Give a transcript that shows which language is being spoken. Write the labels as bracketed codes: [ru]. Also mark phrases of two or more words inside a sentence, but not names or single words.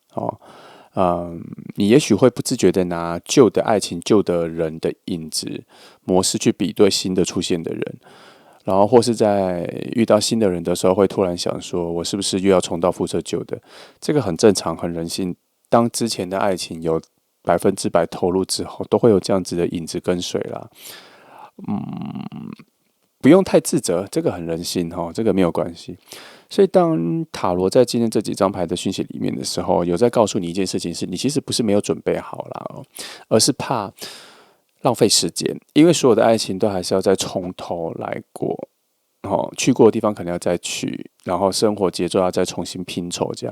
[zh] 你也許會不自覺的拿舊的愛情、舊的人的影子模式去比對新的出現的人，然後或是在遇到新的人的時候，會突然想說，我是不是又要重蹈覆轍舊的？這個很正常，很人性。當之前的愛情有100%投入之後，都會有這樣子的影子跟隨啦。不用太自責，這個很人性這個沒有關係。所以當塔羅在今天這幾張牌的訊息裡面的時候，有在告訴你一件事情是，你其實不是沒有準備好啦而是怕浪費時間，因為所有的愛情都還是要再從頭來過去過的地方可能要再去，然後生活節奏要再重新拼湊這樣。